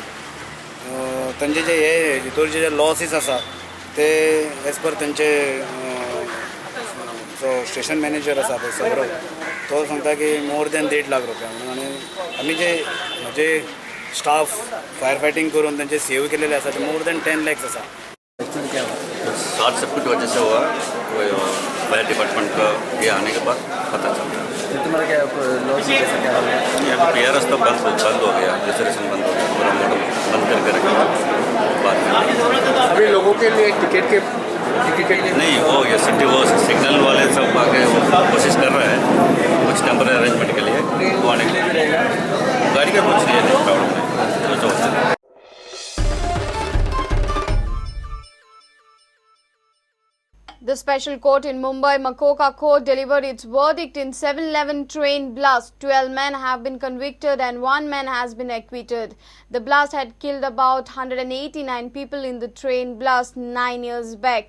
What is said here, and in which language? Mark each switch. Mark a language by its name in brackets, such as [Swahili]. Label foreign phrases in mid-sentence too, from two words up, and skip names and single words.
[Konkani] तांचे जे हे भितरचे जे लॉसीस आसा ते [English] as per [Konkani] तांचे जो [English] station manager [Konkani] आसा पळय सौरव, तो सांगता की [English] more than [Konkani] 1.5 लाख रुपया म्हणून. आनी आमी जे म्हजे स्टाफ [English] fire fighting [Konkani] करून तांचे सेव केलेले आसा ते [English] more than [Konkani] 10 lakhs आसा. [English] short circuit [Hindi] वजह से हुआ, वो [English] fire department [Hindi] का ये आने के बाद पता चला. तुम्हारा क्या लॉस कैसा क्या हुआ? यहाँ पे रास्ता बंद हो गया, रिजर्वेशन बंद हो गया, पूरा मॉडल बंद करके रखा. अभी लोगों के लिए टिकट नहीं, वो ये सिटी वो सिग्नल वाले सब आके कोशिश कर रहे हैं कुछ [English] temporary arrangement [Hindi] के लिए, वो आने के लिए गाड़ी का कुछ नहीं है प्रॉब्लम है जो. [English] The special court in Mumbai, Makoka Court, delivered its verdict in 7/11 train blast. 12 men have been convicted and 1 man has been acquitted. The blast had killed about 189 people in the train blast 9 years back.